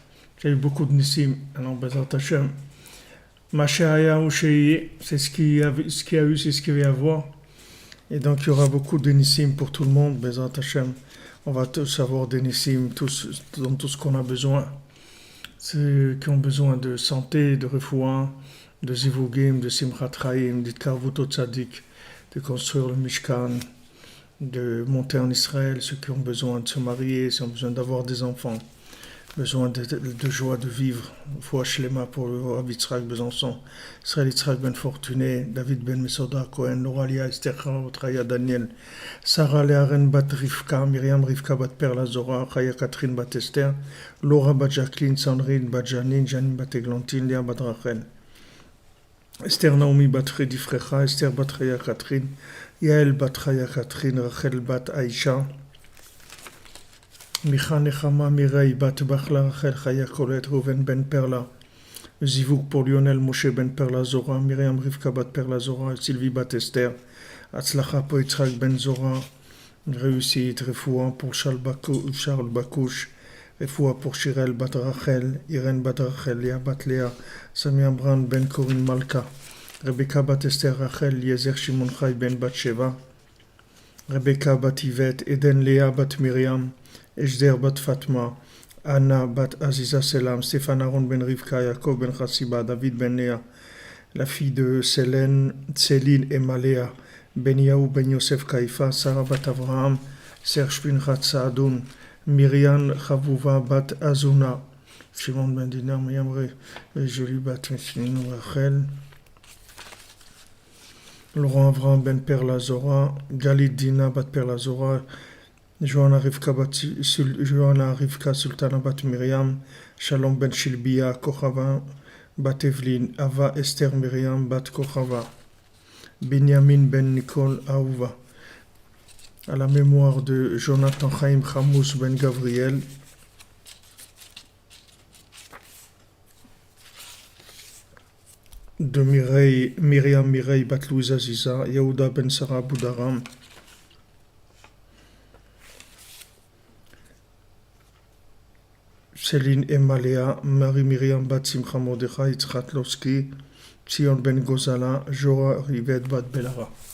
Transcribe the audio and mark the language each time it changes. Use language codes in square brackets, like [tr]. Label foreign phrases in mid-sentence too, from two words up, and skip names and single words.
[fr] Il y a eu beaucoup de Nissim, alors [he] בעזרת השם. מה שהיה הוא שיהיה, [fr] c'est ce qu'il y a eu, c'est ce qu'il va y avoir. Et donc il y aura beaucoup de Nissim pour tout le monde, [he] בעזרת השם. [fr] On va tous avoir des Nissim, tous, dans tout ce qu'on a besoin. Ceux qui ont besoin de santé, de refoua, de zivugim, de [he] שמחת חיים, [fr] d' [he] התקרבות צדיק, [fr] de construire le Mishkan, de monter en Israël, ceux qui ont besoin de se marier, ceux qui ont besoin d'avoir des enfants. Besoin de joie de vivre. [he] רפואה שלמה [fr] pour le Rav Yitzhak Besançon, Israël Yitzhak Ben Fortuné, David Ben Mesoda Cohen, Laura Lia, Esther Chaya Daniel, Sarah Learen Bat Rivka, Myriam Rivka Bat Perla Zora, Chaya Catherine Bat Esther, Laura Bat Jacqueline, Sandrine Bat Janine, Janine Bat Eglantine, Léa Bat Rachel, Esther Naomi Bat Fredi Frecha, Esther Bat Chaya Catherine, Yael Bat Chaya Catherine, Rachel Bat Aïcha, Micha Nechama Mireille Bat Bachla Rachel Chaya Colette Rouven Ben Perla, Zivouk pour Lionel Moshe Ben Perla Zora, Myriam Rivka Bat Perla Zora, Sylvie Bat Esther, Atzlacha pour Yitzhak Ben Zora, réussite, Refoua pour Charles Bakouche, Refoua pour Shirel Bat Rachel, Irène Bat Rachel, Léa Bat Léa, Samia Brand Ben Corinne Malka, Rebecca Bat Esther Rachel, Yezer Shimon Chai Ben Bat Sheva, Rebecca Bat Yvette, Eden Léa Bat Myriam, Ejder Bat Fatma, Anna Bat Aziza Selam, Stéphane Aaron Ben Rivka, Yaakov Ben Chassiba, David Ben Léa, la fille de Céline et Maléa, Ben Yaou Ben Yosef Kaïfa, Sarah Bat Avraham, Serge Pinchat Saadoun, Myriam Chavouva Bat Azuna, Shimon Ben Dinar, Myriam Jolie Bat Mishnin Rachel, Laurent Avraham Ben Perla Zora, Galid Dina Bat Perla Zora, Johanna Rivka Sultana Bat Myriam, Shalom Ben Shilbia Kochava Bat Evelyn, Ava Esther Myriam Bat Kochava, Benjamin Ben Nicole Aouva, à la mémoire de Jonathan Chaim Chamous Ben Gabriel, de Myriam Mireille Bat Louisa Ziza, Yehuda Ben Sarah Boudaram, Céline et Maléa, Marie-Myriam Bat Simcha Mordechai, Yitzhak Lowski, Tzion Ben Gozala, Jora Rivet Bat Belara.